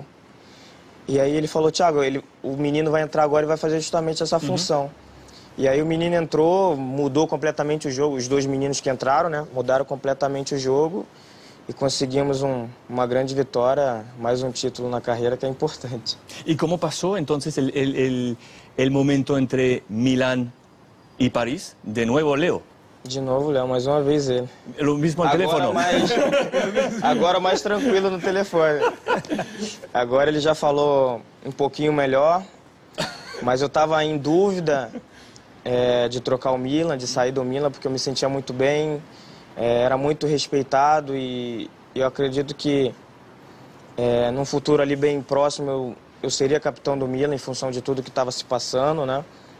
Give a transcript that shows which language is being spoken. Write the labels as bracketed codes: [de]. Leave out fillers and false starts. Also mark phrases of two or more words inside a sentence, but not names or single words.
[pt] E aí ele falou, Thiago, o menino vai entrar agora e vai fazer justamente essa função. E aí o menino entrou, mudou completamente o jogo, os dois meninos que entraram, né, mudaram completamente o jogo. E conseguimos uma grande vitória, mais um título na carreira que é importante. [es] ¿Y cómo pasó entonces el momento entre Milán y París? De nuevo Leo. [pt] De novo, Léo, mais uma vez ele. [es] Lo mismo al teléfono. [pt] Agora mais tranquilo no telefone. Agora ele já falou um pouquinho melhor, mas eu estava em dúvida de trocar o Milan, de sair do Milan, porque eu me sentia muito bem. Era muito respeitado e eu acredito que num futuro ali bem próximo eu seria capitão do Milan em função de tudo que estava se passando, né?